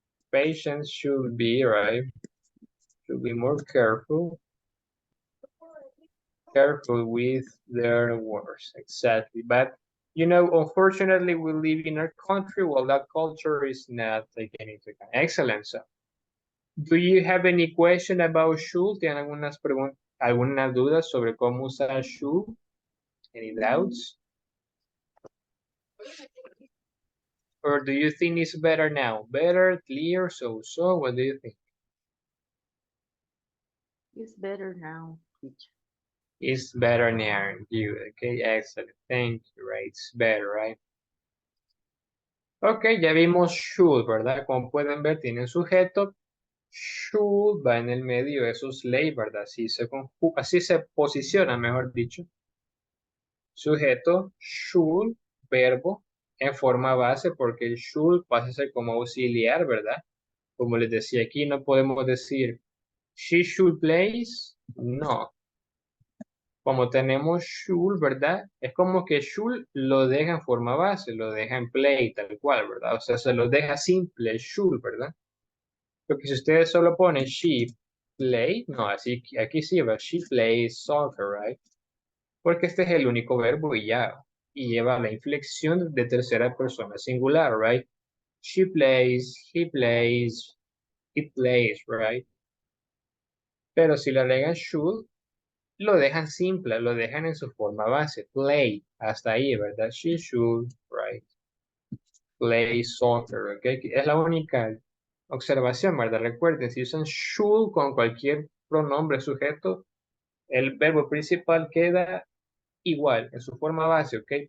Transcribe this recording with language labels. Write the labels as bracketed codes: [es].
[en] Patients should be, right? Should be more careful with their words, exactly. But, you know, unfortunately, we live in a country where that culture is not taken into account. Excellent. So, do you have any question about should? [es] ¿Tienen algunas dudas sobre cómo usar should? [en] Any doubts? Or do you think it's better now? Better, clear, so, what do you think? It's better now, teacher. It's better now, you, okay, excellent, thank you, right, it's better, right? [es] Ok, ya vimos should, ¿verdad? Como pueden ver, tiene sujeto, should va en el medio de sus ley, ¿verdad? Así se posiciona, mejor dicho. Sujeto, should, verbo, en forma base, porque el should pasa a ser como auxiliar, ¿verdad? Como les decía aquí, no podemos decir [en] she should plays, [es] no. Como tenemos should, ¿verdad? Es como que should lo deja en forma base, lo deja en play, tal cual, ¿verdad? O sea, se lo deja simple, should, ¿verdad? Porque si ustedes solo ponen [en] she play, [es] no, así aquí sí va, [en] she plays soccer, right? [es] Porque este es el único verbo y ya, y lleva la inflexión de tercera persona singular, right? [en] She plays, he plays, it plays, right? [es] Pero si le agregan should, lo dejan simple, lo dejan en su forma base, play, hasta ahí, ¿verdad? [en] She should, right? Play soccer, ¿ok? [es] Es la única observación, ¿verdad? Recuerden, si usan should con cualquier pronombre sujeto, el verbo principal queda igual, en su forma base, ¿ok?